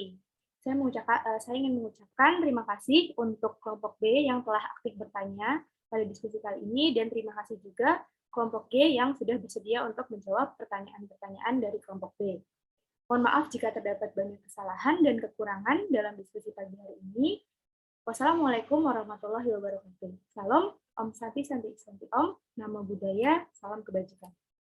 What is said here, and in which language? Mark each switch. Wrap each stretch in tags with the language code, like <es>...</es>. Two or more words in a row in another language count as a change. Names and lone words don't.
<id>Saya ingin mengucapkan terima kasih untuk kelompok B yang telah aktif bertanya pada diskusi kali ini, dan terima kasih juga kelompok G yang sudah bersedia untuk menjawab pertanyaan-pertanyaan dari kelompok B. Mohon maaf jika terdapat banyak kesalahan dan kekurangan dalam diskusi pagi hari ini.</id> <ar>والسلام عليكم ورحمة الله وبركاته.</ar> <id>Salam,</id> <sa>Om Santi Santi Santi Om,</sa> <pi>Namo Buddhaya,</pi> <id>salam kebajikan.</id>